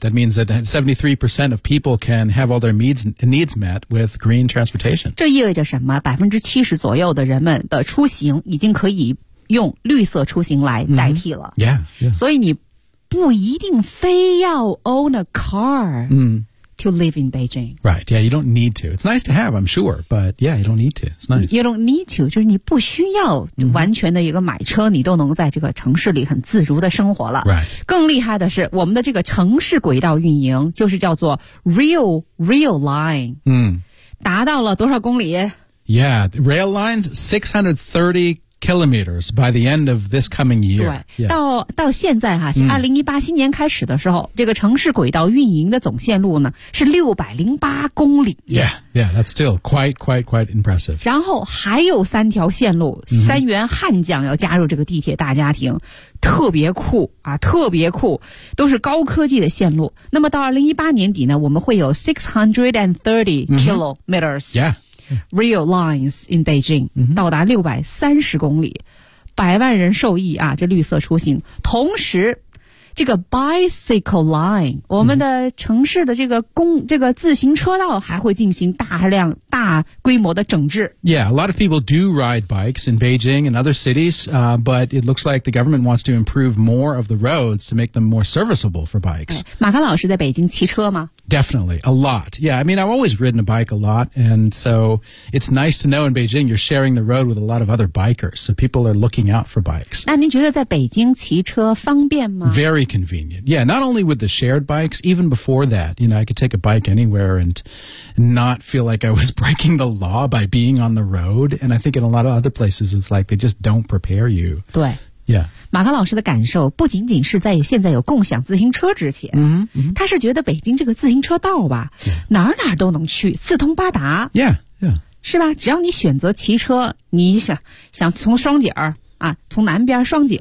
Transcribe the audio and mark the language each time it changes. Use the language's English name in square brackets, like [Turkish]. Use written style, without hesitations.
[English] That means that 73% of people can have all their needs met with green transportation. [Chinese] 这意味着什么？ 70%左右的人们的出行已经可以用绿色出行来代替了。 [English] Mm-hmm. Yeah, yeah. [Chinese] 所以你不一定非要 [English] own a car。嗯。 To live in Beijing. Right, yeah, you don't need to. It's nice to have, I'm sure, but yeah, you don't need to. It's nice. You don't need to, [Chinese] 就是你不需要完全的一个买车、mm-hmm. 你都能在这个城市里很自如的生活了。 [English] Right. [Chinese] 更厉害的是我们的这个城市轨道运营就是叫做 Rail Line. 嗯、mm. 达到了多少公里 [English] Yeah, Rail Line's 630kilometers by the end of this coming year. [Chinese] 对、yeah. 到现在哈、啊、,2018 新年开始的时候、嗯、这个城市轨道运营的总线路呢是608公里。 [English] Yeah, yeah, that's still quite impressive. [Chinese] 然后还有三条线路、mm-hmm. 三员汉将要加入这个地铁大家庭特别酷啊特别酷都是高科技的线路。那么到2018年底呢我们会有630 [English] kilometers.、 Mm-hmm. Yeah. Rail lines in Beijing、 mm-hmm. [Chinese] 到达630公里，百万人受益啊！这绿色出行，同时这个 [English] bicycle line， [Chinese] 我们的城市的这个自行车道还会进行大规模的整治。 [English] Yeah, a lot of people do ride bikes in Beijing and other cities, but it looks like the government wants to improve more of the roads to make them more serviceable for bikes.、 [Chinese] 哎、马康老师在北京骑车吗？ [English] Definitely, a lot. Yeah, I mean, I've always ridden a bike a lot, and so it's nice to know in Beijing you're sharing the road with a lot of other bikers, so people are looking out for bikes. [Chinese] 那您觉得在北京骑车方便吗？ [English] Very convenient. Yeah, not only with the shared bikes, even before that, you know, I could take a bike anywhere and not feel like I was breaking the law by being on the road, and I think in a lot of other places it's like they just don't prepare you. [Chinese] 对。 [English] Yeah. [Chinese] 马康老师的感受不仅仅是在现在有共享自行车之前、 mm-hmm. 他是觉得北京这个自行车道吧、 [English] yeah. [Chinese] 哪儿哪儿都能去四通八达 [English] yeah. Yeah. [Chinese] 是吧只要你选择骑车你想从双井啊，从南边双井